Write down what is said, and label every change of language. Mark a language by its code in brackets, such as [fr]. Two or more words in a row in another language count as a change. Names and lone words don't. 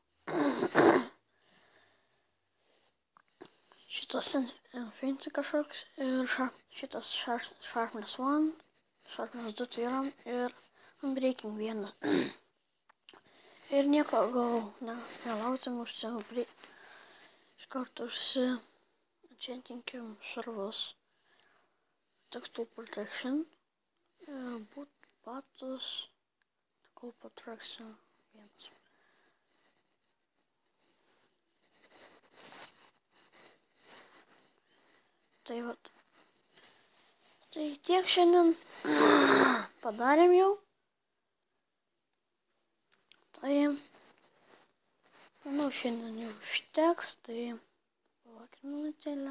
[lt] Šitas fancy kažkoks ir šitas sharpness 1, sharpness 2 tai yra ir breaking 1. Ir nieko gal nelaukiam iš karto enchantinkim šarvus. [en] Textile protection, boot batus, textile protection 1. [lt] Tai vat. Tai tiek šiandien padarėm jau. Tai, manau, šiandien jau užteks, tai palaukime minutėlę.